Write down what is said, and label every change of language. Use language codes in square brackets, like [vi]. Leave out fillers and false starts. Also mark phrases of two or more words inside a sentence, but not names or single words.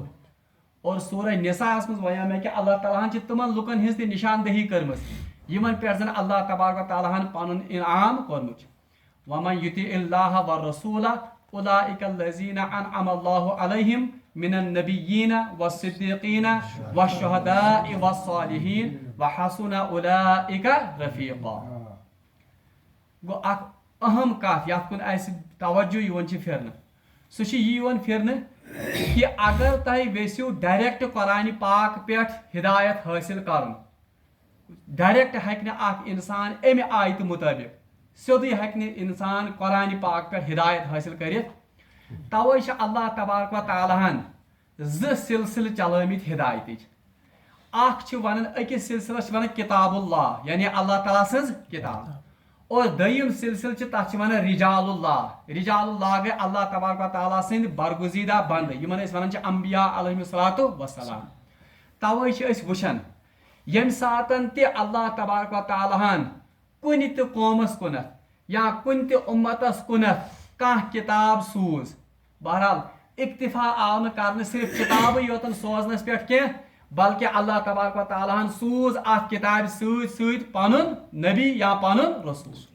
[ks] اور سورہ نساء مز ونیو مےٚ کہ اللہ تعالیٰ ہن چھِ تِمن لُکن ہٕنٛز تہِ نشاندہی کٔرمٕژ یِمن پٮ۪ٹھ زن اللہ تبارک و تعالیٰ ہن پنُن انعام کوٚرمُت چھُ۔ [ar] ومن یُطع اللہ والرسول اولئک الذین انعم اللہ علیہم من النبیین والصدیقین والشہداء والصالحین وحسن اولئک رفیقا۔ [ks] گو اکھ اہم کتھ یتھ کُن اسہِ توجہ یِوان چھِ پھرنہٕ، سُہ چھُ یہِ یِوان پھرنہٕ کہ اگر تُہۍ یژھِو ڈائریکٹ قرآن پاک پٮ۪ٹھ ہدایت حٲصِل کرُن، ڈائریکٹ ہیٚکہِ نہٕ اکھ انسان امہِ آیتہِ مُطٲبق سیوٚدُے ہیٚکہِ نہٕ انسان قرآن پاک پٮ۪ٹھ ہدایت حٲصِل کٔرِتھ۔ توے چھِ اللہ تبارک و تعالیٰ ہن زٕ سلسلہٕ چلٲمٕتۍ ہدایتٕچ، اکھ چھِ ونان أکِس سلسلس چھِ ونان کتاب اللہ یعنی اللہ تعالیٰ سٕنٛز کتاب، اور دوٚیِم سلسلہٕ چھِ تتھ چھِ ونان رجال اللہ، رجال اللہ گٔے اللہ تبارک و تعالیٰ سٕنٛدۍ برگزیدہ بنٛدٕ یِمن أسۍ ونان چھِ انبیاء [ar] علیہم الصلوۃ والسلام۔ [ks] توے چھِ أسۍ وٕچھان ییٚمہِ ساتہٕ تہِ اللہ تبارک و تعالیٰ ہن کُنہِ تہِ قومس کُنتھ یا کُنہِ تہِ اُمتس کُنتھ کانٛہہ کتاب سوٗز، بہرحال اکتفا آو نہٕ کرنہٕ صرف کتابٕے یوتن سوزنس پٮ۪ٹھ کینٛہہ، بلکہ اللہ تبارک و تعالیٰ ہن سوٗز اتھ کتابہِ سۭتۍ سۭتۍ پنُن نبی یا پنُن رسول۔